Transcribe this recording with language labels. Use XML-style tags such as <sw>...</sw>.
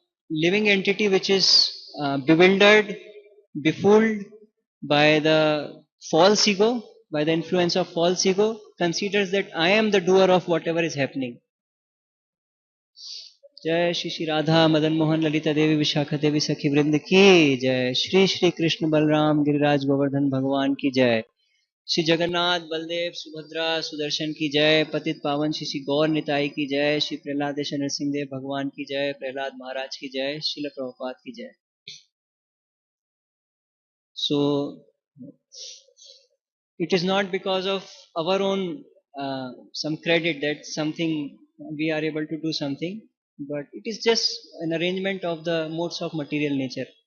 <en>Living entity which is bewildered, befooled by the false ego, by the influence of false ego, considers that I am the doer of whatever is happening.</en> <hi>जय श्री श्री राधा मदन मोहन ललिता देवी विशाखा देवी सखी वृंद की जय. श्री श्री कृष्ण बलराम गिरिराज गोवर्धन भगवान की जय. श्री जगन्नाथ बलदेव सुभद्रा सुदर्शन की जय. पतित पावन श्री श्री गौर निताई की जय. श्री प्रहलाद नरसिंह देव भगवान की जय. प्रहलाद महाराज की जय. श्रील प्रभुपाद की जय.</hi> <en>So it is not because of our own some credit that something we are able to do something, but it is just an arrangement of the modes of material nature.</en>